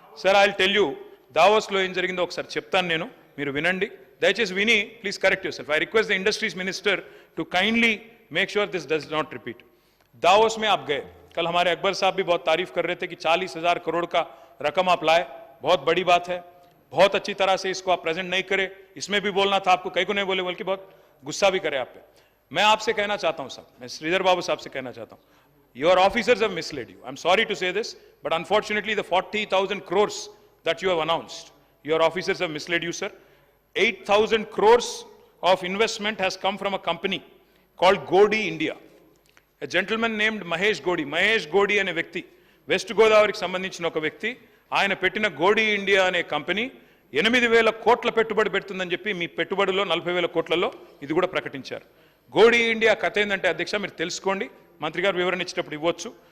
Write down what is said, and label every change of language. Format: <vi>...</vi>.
<en>sir I will tell you</en> <te>దావోస్లో ఏం జరిగిందో ఒకసారి చెప్తాను నేను, మీరు వినండి. దయచేసి విని</te> <en>Please correct yourself. I request the industries minister to kindly make sure this does not repeat.</en> <hi>Davos में आप गए, कल हमारे अकबर साहब भी बहुत तारीफ कर रहे थे कि 40,000 करोड़ का रकम आप लाए, बहुत बड़ी बात है. बहुत अच्छी तरह से इसको आप प्रेजेंट नहीं करे, इसमें भी बोलना था आपको, कहीं को नहीं बोले, बल्कि बहुत गुस्सा भी करे आप पे. मैं आपसे कहना चाहता हूं साहब, मैं श्रीधर बाबू साहब से कहना चाहता हूं,</hi> <en>your officers have misled you. I'm sorry to say this, but unfortunately the 40,000 crores that you have announced, your officers have misled you, sir. 8,000 crores of investment has come from a company called Godi India. A gentleman named Mahesh Godi</en> <te>అనే వ్యక్తి, west గోదావరికి సంబంధించిన ఒక వ్యక్తి, ఆయన పెట్టిన గోడి India అనే company 8,000 కోట్ల పెట్టుబడి పెడుతుందని చెప్పి మీ పెట్టుబడిలో 40,000 కోట్లలో ఇది కూడా ప్రకటించారు. గోడి ఇండియా కథ ఏంటంటే అధ్యక్ష మీరు తెలుసుకోండి, మంత్రి గారు వివరణ ఇచ్చేటప్పుడు ఇవ్వచ్చు.</te>